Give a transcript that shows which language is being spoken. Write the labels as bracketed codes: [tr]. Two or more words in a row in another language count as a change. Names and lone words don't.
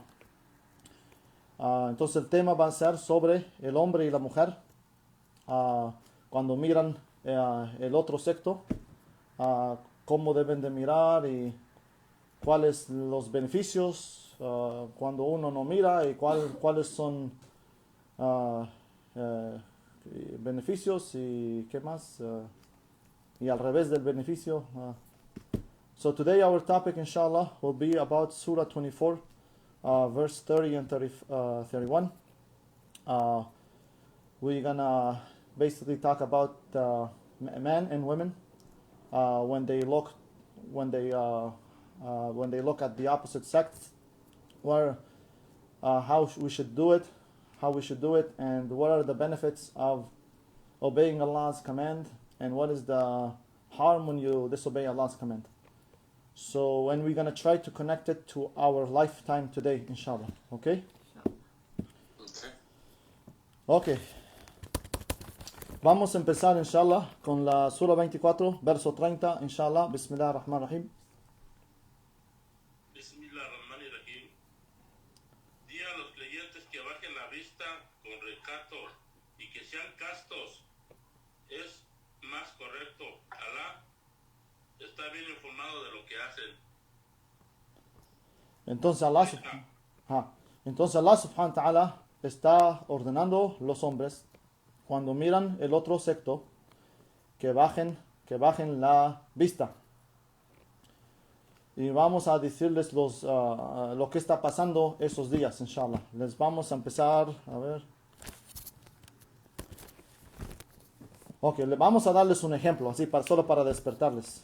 [es] Entonces el tema va a ser sobre el hombre y la mujer cuando miran el otro sexo, cómo deben de mirar y cuáles los beneficios cuando uno no mira y cuáles son beneficios y qué más y al revés del beneficio. [en] So today our topic inshallah will be about Surah 24 verse 30 and 31. We're gonna basically talk about men and women when they look at the opposite sex, how we should do it, and what are the benefits of obeying Allah's command, and what is the harm when you disobey Allah's command. So, and we're gonna try to connect it to our lifetime today, inshallah. Okay? Okay. [es] Vamos a empezar, inshallah, con la Sura 24, verso 30, inshallah. [ar] بسم الله الرحمن الرحيم. بسم الله الرحمن الرحيم. [es] Di a los creyentes que bajen la vista con recato y que sean castos. Es más correcto. Alá está bien informado de lo que hacen. Entonces [ar] الله سبحانه وتعالى [es] está ordenando los hombres cuando miran el otro sexo que bajen la vista. Y vamos a decirles lo que está pasando esos días, inshallah. Les vamos a empezar a ver. Ok, vamos a darles un ejemplo, así solo para despertarles.